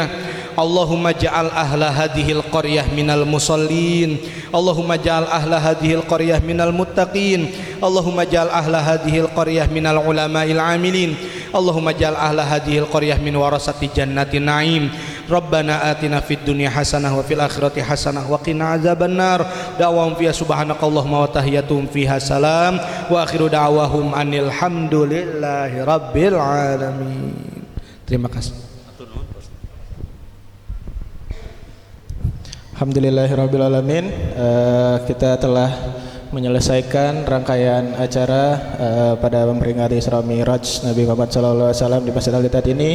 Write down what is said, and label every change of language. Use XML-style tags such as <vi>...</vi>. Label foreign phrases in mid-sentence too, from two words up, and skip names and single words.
<ar>اللهم اجعل أهل هذه القرية من المصلين. اللهم اجعل أهل هذه القرية من المتقين. اللهم اجعل أهل هذه القرية من العلماء العاملين. اللهم اجعل أهل هذه القرية من ورثة جنة النعيم. ربنا آتنا في الدنيا حسنة وفي الآخرة حسنة وقنا عذاب النار. دعواهم فيها سبحانك اللهم وتحيتهم فيها سلام وآخر دعواهم أن الحمد لله رب العالمين.</ar> <id>Terima kasih.</id> <ar>Alhamdulillahirrabbilalamin.</ar> <id>Kita telah menyelesaikan rangkaian acara pada memperingati Isra Mi'raj Nabi Muhammad SAW di Masjid Al-Ittihad ini.</id>